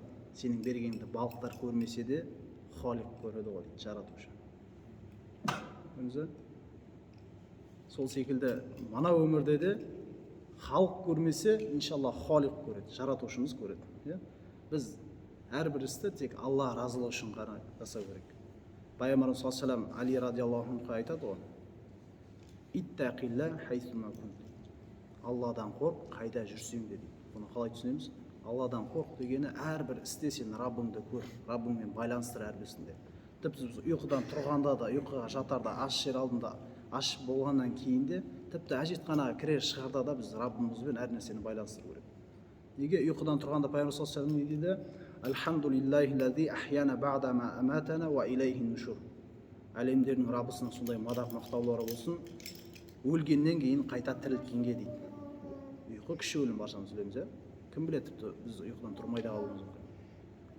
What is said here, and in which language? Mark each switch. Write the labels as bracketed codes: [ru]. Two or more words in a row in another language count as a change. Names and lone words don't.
[kk] Сенің бергеніңді балықтар көрмесе де Халиқ көреді ғой дейді, жаратушы. Сол секілді мына өмірде де халық көрмесе, иншалла Халиқ көреді, жаратушымыз көреді. Біз әрбір істі тек Алла разылығы үшін ғана жасау керек. Пайғамбарымыз [ar] صلى الله عليه وسلم [kk] Али [ar] رضي الله عنه [kk] айтады ғой: [ar] اتق الله حيثما كنت. [kk] Алладан қорқ, қайда жүрсең де дейді. Бұны қалай түсінеміз? Алладан қорқ дегені әрбір істе сен Раббыңды көр, Раббыңмен байланыстыр әрбір ісінде. Тіпті біз ұйқыдан тұрғанда да, ұйқыға жатарда, аш жер алдында, аш болғаннан кейін де, тіпті әжетханаға кірер шығарда да біз Раббымызбен әр нәрсені байланыстыру керек. Неге? Ұйқыдан тұрғанда Пайғамбар [ar] صلى الله عليه وسلم [kk] не дейді? [ar] الحمد لله أحيانا بعد ما أماتنا وإليه النشور. [kk] Әлемдердің Раббысының сондай мадақ мақтаулары болсын, өлгеннен кейін қайта тірілткенге дейді. Ұйқы кіші өлім, баршамыз білеміз. Кім біледі, тіпті біз ұйқыдан тұрмай да қалуымыз мүмкін.